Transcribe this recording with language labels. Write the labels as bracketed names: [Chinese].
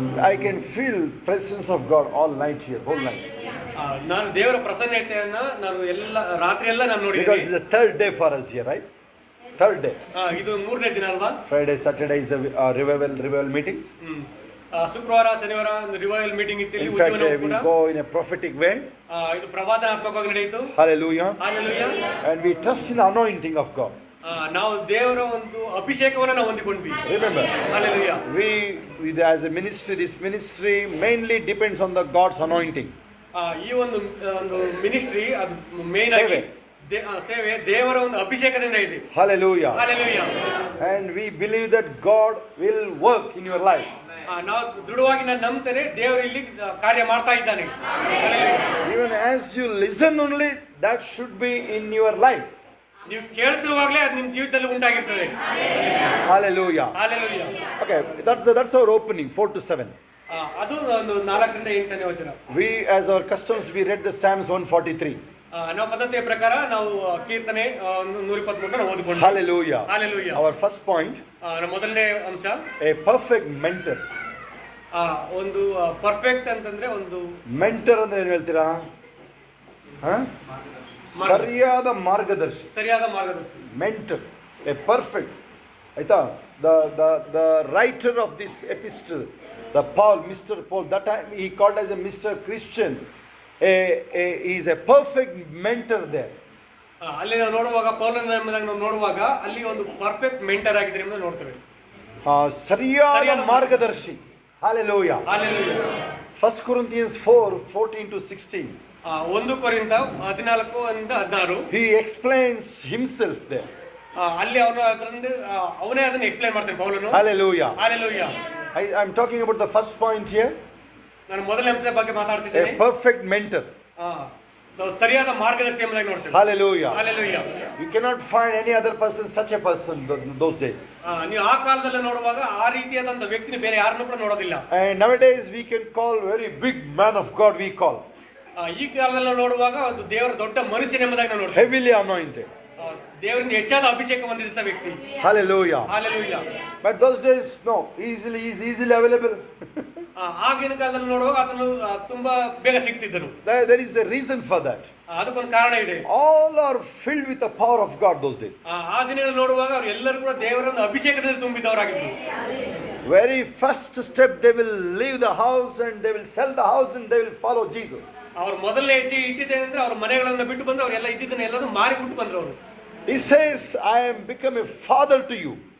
[English] I can feel presence of God all night here, whole night. [Kannada] ನಾನು ದೇವರ ಪ್ರಸನ್ನತೆಯನ್ನ ನಾನು ಎಲ್ಲ ರಾತ್ರಿ ಎಲ್ಲ ನಾನು [English] Because [Kannada] ನೋಡಿದ್ದೀನಿ. [English] it's the third day for us here, right? Third day. [Kannada] ಇದು 3ನೇ ದಿನ ಅಲ್ವಾ? [English] Friday, Saturday is the revival meetings. [Kannada] ಶುಕ್ರವಾರ ಶನಿವಾರ ಒಂದು ರಿವೈವಲ್ ಮೀಟಿಂಗ್ ಇತ್ತು ಇಲ್ಲಿ [English] In fact, [Kannada] ಉಜ್ಜೀವನ [English] we [Kannada] ಕೂಡ. [English] go in a prophetic way. [Kannada] ಇದು ಪ್ರವಾದನಾತ್ಮಕವಾಗಿ ನಡೆಯಿತು. [English] Hallelujah. Hallelujah. And we trust in the anointing of God. [Kannada] ನಾವು ದೇವರ ಒಂದು ಅಭಿಷೇಕವನ್ನ ನಾವು ಹೊಂದಿಕೊಂಡ್ವಿ. [English] Remember, Hallelujah. we as a ministry, this ministry mainly depends on the God's anointing. [Kannada] ಈ ಒಂದು ministry ಅದು ಮೇನ್ ಆಗಿ ಸೇವೆ ದೇವರ ಒಂದು ಅಭಿಷೇಕದಿಂದ ಇದೆ. [English] Hallelujah. Hallelujah. And we believe that God will work in your life. [Kannada] ನಾವು ದೃಢವಾಗಿ ನಾನು ನಂಬ್ತೇನೆ ದೇವರು ಇಲ್ಲಿ ಕಾರ್ಯ ಮಾಡ್ತಾ ಇದ್ದಾನೆ. [English] Hallelujah. Even as you listen only, that should be in your life. [Kannada] ನೀವು ಕೇಳ್ತಿರುವಾಗಲೇ ಅದು ನಿಮ್ಮ ಜೀವಿತದಲ್ಲಿ ಉಂಟಾಗಿರ್ತದೆ. [English] Hallelujah. Hallelujah. Okay, that's our opening, 4 to 7. [Kannada] ಅದು ಒಂದು 4ರಿಂದ 8ನೇ ವಚನ. [English] We, as our customs, we read the Psalms 143. [Kannada] ನಾವು ಪದ್ಧತಿಯ ಪ್ರಕಾರ ನಾವು ಕೀರ್ತನೆ 123 ಓದಿಕೊಂಡು. [English] Hallelujah. Hallelujah. Our first point, [Kannada] ನಮ್ಮ ಮೊದಲನೇ ಅಂಶ [English] a perfect mentor. [Kannada] ಒಂದು ಪರ್ಫೆಕ್ಟ್ ಅಂತಂದ್ರೆ ಒಂದು ಮೆಂಟರ್ ಅಂದ್ರೆ ಏನು ಹೇಳ್ತೀರಾ? ಸರಿಯಾದ ಮಾರ್ಗದರ್ಶಿ. ಸರಿಯಾದ ಮಾರ್ಗದರ್ಶಿ. [English] Mentor, a perfect. [Kannada] ಆಯ್ತಾ? [English] The writer of this epistle, the Paul, Mr. Paul, that time he called as a Mr. Christian. He is a perfect mentor there. [Kannada] ಅಲ್ಲಿ ನಾವು ನೋಡುವಾಗ ಪೌಲನ ಎಂಬುದಾಗಿ ನಾವು ನೋಡುವಾಗ ಅಲ್ಲಿ ಒಂದು ಪರ್ಫೆಕ್ಟ್ ಮೆಂಟರ್ ಆಗಿದ್ರೆ ಎಂದು ನೋಡ್ತೇವೆ. ಸರಿಯಾದ ಮಾರ್ಗದರ್ಶಿ. Hallelujah. [English] Hallelujah. 1 Corinthians 4:14 to 16. [Kannada] 1 ಕೊರಿಂಥ 14 ಇಂದ 16. [English] He explains himself there. [Kannada] ಅಲ್ಲಿ ಅವನೇ ಅದನ್ನ ಎಕ್ಸ್ಪ್ಲೈನ್ ಮಾಡ್ತಾನೆ ಪೌಲನು. [English] Hallelujah. Hallelujah. I'm talking about the first point here. [Kannada] ನಾನು ಮೊದಲ ಅಂಶದ ಬಗ್ಗೆ ಮಾತಾಡ್ತಿದ್ದೇನೆ. [English] A perfect mentor. [Kannada] ಸರಿಯಾದ ಮಾರ್ಗದರ್ಶಿ ಎಂಬುದಾಗಿ ನೋಡ್ತೇವೆ. [English] Hallelujah. Hallelujah. You cannot find any other person, such a person those days. [Kannada] ನೀವು ಆ ಕಾಲದಲ್ಲಿ ನೋಡುವಾಗ ಆ ರೀತಿಯಾದಂತ ವ್ಯಕ್ತಿನ ಬೇರೆ ಯಾರನ್ನೂ ಕೂಡ ನೋಡೋದಿಲ್ಲ. [English] And nowadays we can call very big man of God, we call. [Kannada] ಈ ಕಾಲದಲ್ಲಿ ನೋಡುವಾಗ ಒಂದು ದೇವರ ದೊಡ್ಡ ಮನುಷ್ಯನ ಎಂಬುದಾಗಿ ನಾವು ನೋಡ್ತೇವೆ. [English] Heavily anointed. [Kannada] ದೇವರಿಂದ ಹೆಚ್ಚಾದ ಅಭಿಷೇಕ ಹೊಂದಿದಂತ ವ್ಯಕ್ತಿ. [English] Hallelujah. Hallelujah. But those days, no, easily available. [Kannada] ಆಗಿನ ಕಾಲದಲ್ಲಿ ನೋಡುವಾಗ ಆತನು ತುಂಬಾ ಬೇಗ ಸಿಗ್ತಿದ್ದನು. [English] There is a reason for that. [Kannada] ಅದಕ್ಕೊಂದು ಕಾರಣ ಇದೆ. [English] All are filled with the power of God those days. [Kannada] ಆ ದಿನಗಳಲ್ಲಿ ನೋಡುವಾಗ ಅವರು ಎಲ್ಲರೂ ಕೂಡ ದೇವರ ಒಂದು ಅಭಿಷೇಕದಿಂದ ತುಂಬಿದವರಾಗಿದ್ದರು. [English] Very first step, they will leave the house and they will sell the house and they will follow Jesus. [Kannada] ಅವರು ಮೊದಲನೇ ಹೆಜ್ಜೆ ಇಟ್ಟಿದ್ದೇನೆಂದ್ರೆ ಅವ್ರ ಮನೆಗಳನ್ನ ಬಿಟ್ಟು ಬಂದು ಅವರೆಲ್ಲ ಇದ್ದಿದ್ದನ್ನ ಎಲ್ಲರೂ ಮಾರಿ ಬಿಟ್ಟು ಬಂದ್ರು ಅವರು. [English] He says, I am become a father to you.